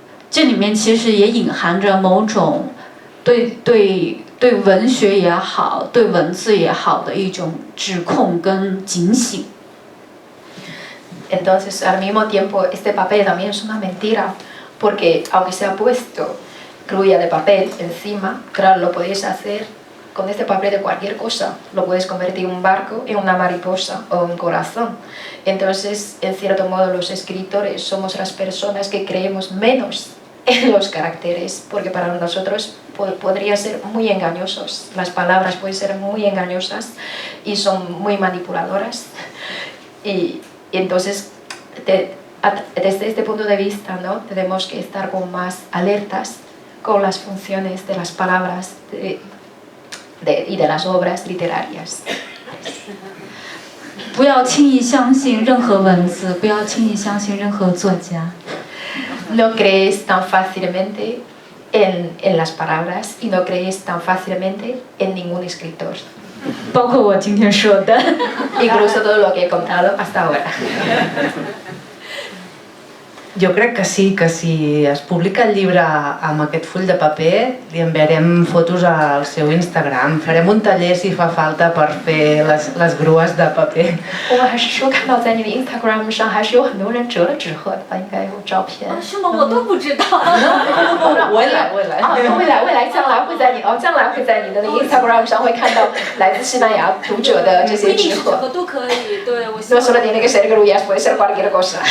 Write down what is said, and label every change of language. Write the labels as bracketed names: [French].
[Chinese] 这里面其实也隐含着某种对文学也好，对文字也好的一种指控跟警醒。 [Spanish] Entonces, al mismo tiempo, este papel también es una mentira, porque aunque se ha puesto grulla de papel encima, claro, lo podéis hacer con este papel de cualquier cosa. Lo puedes convertir un barco en una mariposa o un corazón. Entonces, en cierto modo, los escritores somos las personas que creemos menos en los caracteres, porque para nosotros podrían ser muy engañosos. Las palabras pueden ser muy engañosas y son muy manipuladoras. Y entonces, desde este punto de vista, ¿no? Tenemos que estar como más alertas con las funciones de las palabras y de las obras literarias. [Chinese] 不要轻易相信任何文字，不要轻易相信任何作家。 [Spanish] No crees tan fácilmente en las palabras y no crees tan fácilmente en ningún escritor. [Chinese] 包括我今天说的。 [Spanish] Incluso todo lo que he contado hasta ahora. [Catalan] Jo crec que sí, que si es publica el llibre amb aquest full de paper, li enviarem fotos al seu Instagram, farem un taller si fa falta per fer les grues de paper. [Chinese] 我还是说看到在你的 Instagram 上还是有很多人折了纸鹤的吧，应该有照片。是吗？我都不知道。未来啊，未来将来会在你的那个 Instagram 上会看到来自西班牙读者的这些纸鹤。都可以，对我。 [Spanish] No solo tiene que ser grullas, puede ser cualquier cosa.